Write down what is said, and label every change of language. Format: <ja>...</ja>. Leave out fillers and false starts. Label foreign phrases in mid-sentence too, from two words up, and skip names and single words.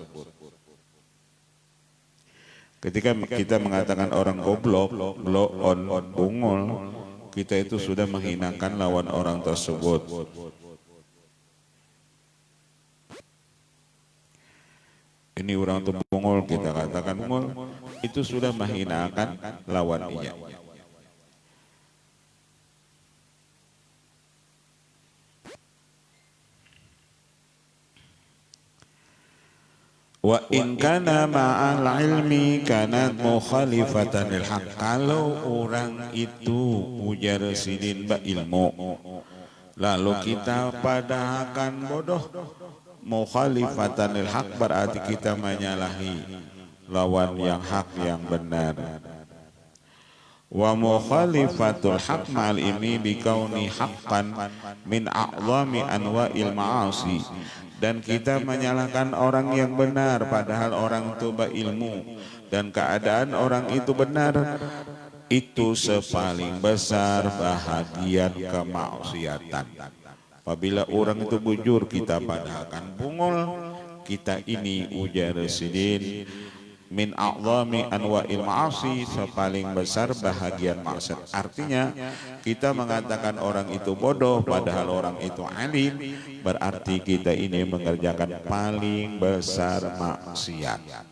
<id>Ketika kita mengatakan orang goblok, bungol, kita itu sudah menghinakan lawan orang tersebut. Ini orang itu bungol, kita katakan bungol, itu sudah menghinakan lawan dia.</id> <ar>وإن كان مع العلم كانت مخالفة للحق.</ar> <id>Kalau orang itu ujar sidin ba ilmu, lalu kita padahkan bodoh,</id> <ar>مخالفة للحق</ar> <id>berarti kita menyalahi lawan yang hak yang benar.</id> <ar>ومخالفة الحق مع ini بكونه حقا من أعظم أنواع المعاصي,</ar> <id>dan kita menyalahkan orang yang benar padahal orang itu berilmu dan keadaan orang itu benar, itu sepaling besar bahagian kemaksiatan. Apabila orang itu bujur, kita padahkan bungul, kita ini ujar sidin</id> <ar>من أعظم أنواع المعاصي,</ar> <id>sepaling besar bahagian maksiat. Artinya kita mengatakan orang itu bodoh padahal orang itu alim, berarti kita ini mengerjakan paling besar maksiat.</id>